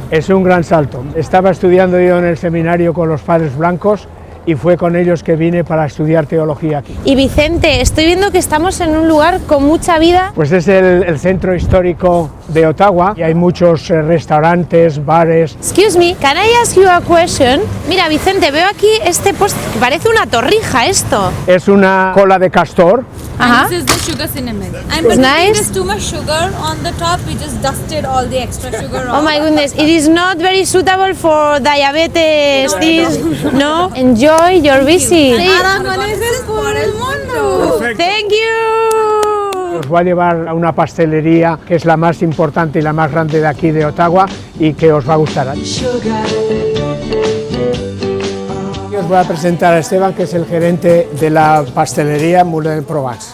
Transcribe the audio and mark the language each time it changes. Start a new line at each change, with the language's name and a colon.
Spanish: Es un gran salto. Estaba estudiando yo en el seminario con los padres blancos y fue con ellos que vine para estudiar teología aquí. Y Vicente, estoy viendo que estamos en un lugar con mucha vida. Pues es el centro histórico de Ottawa y hay muchos restaurantes, bares.
English: Excuse me, can I ask you a question?
Spanish: Mira, Vicente, veo aquí este post que parece una torrija esto. Es una cola de castor. Ajá.
English: This is the sugar cinnamon. And It's nice. there's too much sugar on the top. We just dusted all the extra sugar Oh off. my goodness, it is not very suitable for diabetes. No, enjoy your visit.
Spanish: Aragoneses por el mundo.
English: Thank you.
Spanish: Os va a llevar a una pastelería que es la más importante y la más grande de aquí de Ottawa y que os va a gustar. Os voy a presentar a Esteban, que es el gerente de la pastelería Moulin de Provence.